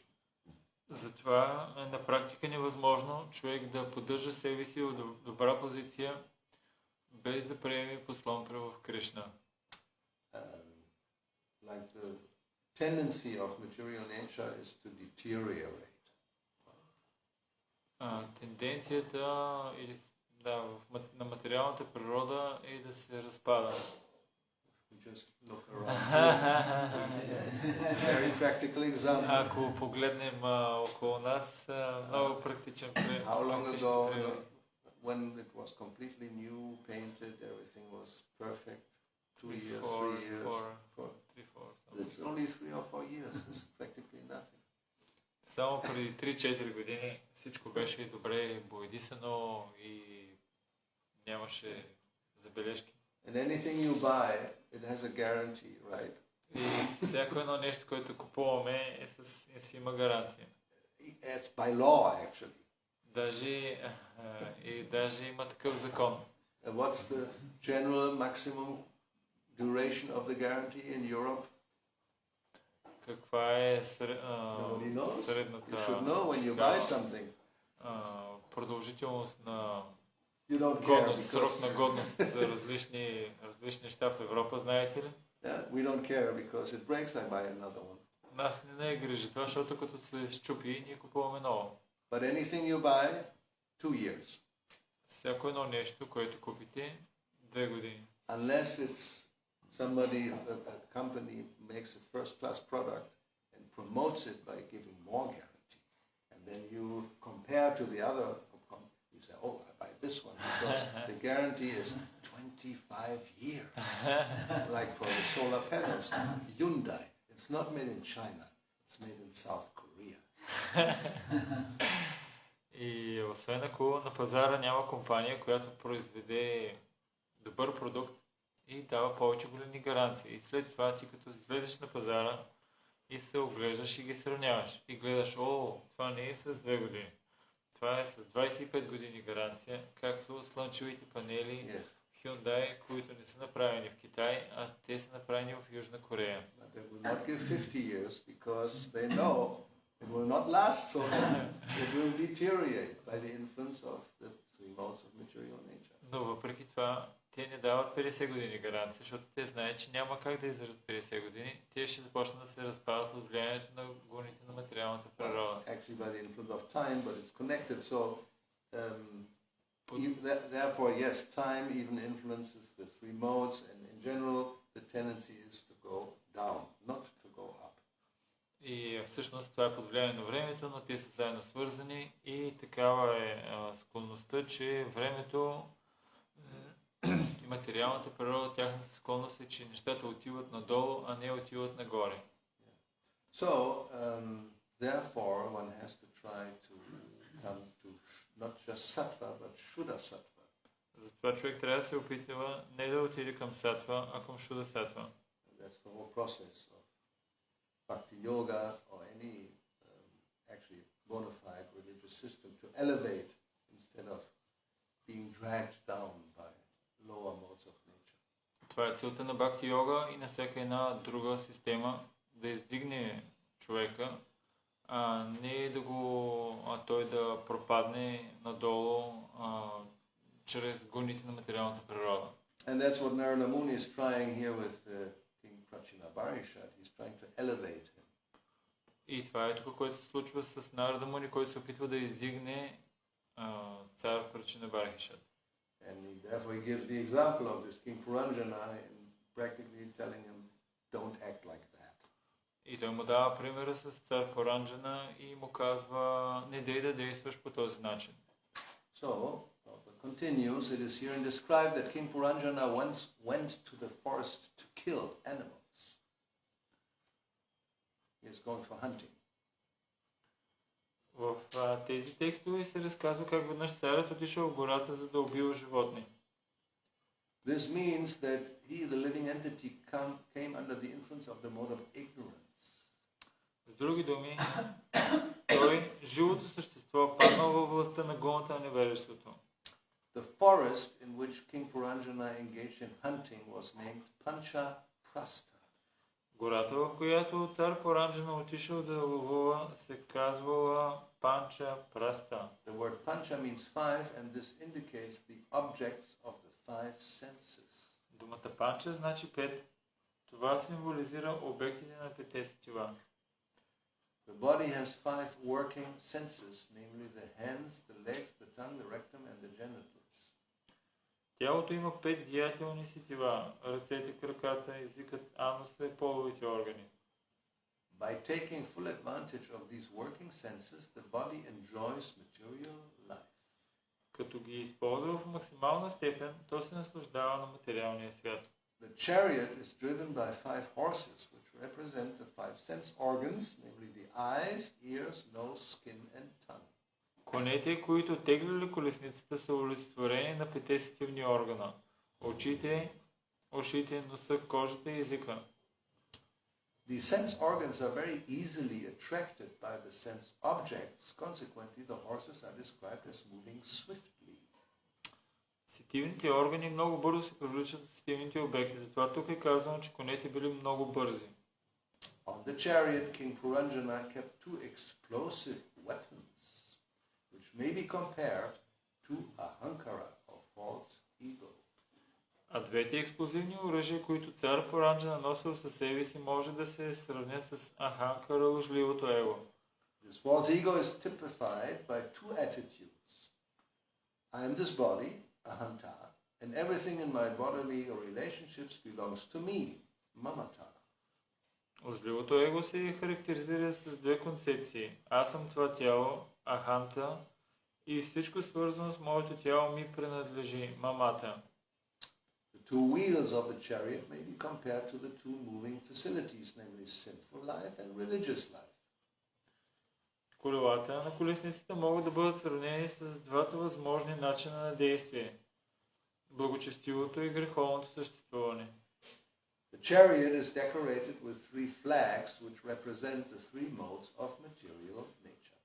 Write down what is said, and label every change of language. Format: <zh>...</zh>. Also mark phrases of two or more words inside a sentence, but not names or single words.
<bg>Затова на практика невъзможно човек да поддържа себе си в добра позиция, без да приеме послон в Кришна.</bg> <en>Like the tendency of material nature is to deteriorate.</en> <bg>Тенденцията на материалната природа е да се разпада.</bg> <en>Just look around. It's a very practical example.</en> <bg>Ако погледнем около нас, много практичен пример.</bg> <en>How long ago, when it was completely new, painted, everything was perfect. 2 years, 3 years. 4. It's only 3 or 4 years. It's practically nothing.</en> <bg>Само преди 3-4 години всичко беше добре боядисано и нямаше забележки.</bg> <en>And anything you buy, it has a guarantee, right?</en> <bg>И всяко едно нещо, което купуваме, си има гаранция.</bg> <en>It's by law, actually.</en> <bg>Даже има такъв закон.</bg> <en>What's the general maximum duration of the guarantee in Europe?</en> <bg>Каква е</bg> <en>Nobody knows.</en> <bg>средната</bg> <en>You should know when you buy something.</en> <bg>продължителност на</bg> <en>You don't care</en> <bg>годност, срок</bg> <en>because</en> <bg>на годност за различни неща в Европа, знаете ли?</bg> <en>yeah, we don't care because it breaks. I buy another one.</en> <bg>Нас не е грижи това, защото като се щупи, ние купуваме ново.</bg> <en>But anything you buy, 2 years.</en> <bg>Всяко едно нещо, което купите, 2 години.</bg> <en>Unless it's somebody, a company makes a first-class product and promotes it by giving more guarantee. And then you compare to the other, you say, oh, I buy this one because the guarantee is 25 years. Like for the solar panels, Hyundai. It's not made in China, it's made in South Korea.</en> <bg>И освен ако на пазара няма компания, която произведе добър продукт и дава повече големи гаранции. И след това ти като излезеш на пазара и се оглеждаш и ги сравняваш. И гледаш, това не е с 2 години. Това е с 25 години гаранция, както слънчевите панели Hyundai, които не са направени в Китай, а те са направени в Южна Корея.</bg> <en>But they will not give 50 years because they know it will not last so long. It will deteriorate by the influence of the 3 modes of material nature.</en> <bg>Но въпреки това, те не дават 50 години гаранция, защото те знаят, че няма как да издържат 50 години. Те ще започнат да се разпадат от влиянието на гоните на материалната природа.</bg> <en>Actually by the influence of time, but it's connected. So therefore, yes, time even influences the 3 modes, and in general, the tendency is to go down, not to go up.</en> <bg>И всъщност това е под влияние на времето, но те са заедно свързани и такава е склонността, че времето и материалната природа, тяхната склонност е, че нещата отиват надолу, а не отиват нагоре.</bg> <en>So, therefore, one has to try to come to not just sattva, but</en> <sa>शुद्ध सत्त्व.</sa> <bg>Затова човек трябва да се опитва не да отиде към сатва, а към</bg> <sa>शुद्ध सत्त्व.</sa> <en>That's the whole process of Bhakti yoga or any actually</en> <la>bona fide</la> <en>religious system to elevate instead of being dragged down by lower modes of nature.</en> <bg>Това е целта на Бхакти йога и на всяка една друга система да издигне човека, а не той да пропадне надолу чрез гоните на материалната природа.</bg> <en>And that's what Narada Muni is trying here with King Prachinabarishad. He's trying to elevate him.</en> <bg>И това е тук, което се случва с Нарада Муни, който се опитва да издигне цар Прачинабаришад.</bg> <en>And therefore he gives the example of this King Purandjana and practically telling him, don't act like that.</en> <bg>И той му дава примера с цар Пуранджана и му казва, не дей да действаш по този начин.</bg> <en>So, continues, it is here described that King Purandjana once went to the forest to kill animals. He is going for hunting.</en> <bg>В тези текстове се разказва как веднъж царят отишъл в гората, за да убива животни.</bg> <en>This means that he, the living entity, came under the influence of the mode of ignorance.</en> <bg>С други думи, той, живото същество, паднал във властта на гоната на невежеството.</bg> <en>The forest in which King Purandjana engaged in hunting was named Pancha Prastha.</en> <bg>Гората, в която цар Пуранджана отишъл да ловува, се казвала Панча Праста.</bg> <en>The word Pancha means 5, and this indicates the objects of the 5 senses.</en> <bg>Думата Панча значи 5. Това символизира обектите на 5 сетива.</bg> <en>The body has 5 working senses, namely the hands, the legs, the tongue, the rectum, and the genitals.</en> <bg>Тялото има 5 деятелни сетива – ръцете, краката, езикът, ануса и половите органи.</bg> <en>By taking full advantage of these working senses, the body enjoys material life.</en> <bg>Като ги използва в максимална степен, то се наслаждава на материалния свят.</bg> <en>The chariot is driven by 5 horses, which represent the 5 sense organs, namely the eyes, ears, nose, skin, and tongue.</en> <bg>Конете, които теглили колесницата, са олицетворени на 5 сетивни органа – очите, ушите, носа, кожата и езика.</bg> <en>These sense organs are very easily attracted by the sense objects. Consequently, the horses are described as moving swiftly.</en> <bg>Сетивните органи много бързо се привличат от сетивните обекти, затова тук е казано, че конете били много бързи.</bg> <en>On the chariot, King Purandjana kept two explosive weapons, which may be compared to ahankara or false ego.</en> <bg>А двете експлозивни оръжия, които цар Пуранджана носил със себе си, може да се сравнят с аханкара, лъжливото его.</bg> <en>This false ego is typified by two attitudes. I am this body, ahanta, and everything in my bodily relationships belongs to me, mamata.</en> <bg>Лъжливото его се характеризира с две концепции. Аз съм това тяло, аханта, и всичко свързано с моето тяло ми принадлежи, мамата.</bg> <en>The two wheels of the chariot may be compared to the two moving facilities, namely sinful life and religious life.</en> <bg>Колелата на колесниците могат да бъдат сравнени с двата възможни начина на действие – благочестивото и греховното съществуване.</bg> <en>The chariot is decorated with three flags which represent the three modes of material nature.</en>